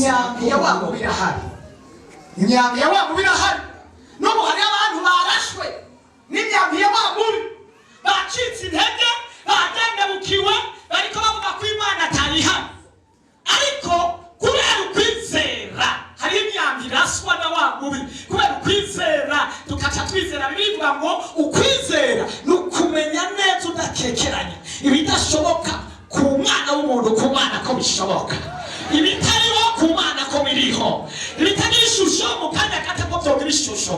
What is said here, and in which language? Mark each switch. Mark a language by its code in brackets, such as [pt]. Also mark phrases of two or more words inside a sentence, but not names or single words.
[rn] imyambi ya wa mubiri ahari. Imyambi ya wa mubiri ahari. N'ubu hari abantu barashwe n'imyambi ya wa mubiri, bacitse intege, bagendebukiwe, bariko bavuga ko Imana atayihari. Ariko kubera ukwizera hari imyambi iraswa na wa mubiri, kubera ukwizera ni ukumenya neza udakekeranya ibidashoboka ku mwana w'umuntu, ku mwana ko bishoboka, ibitariho ku mwana ko biriho, ibitagira ishusho mu kanya gato ko byogira ishusho.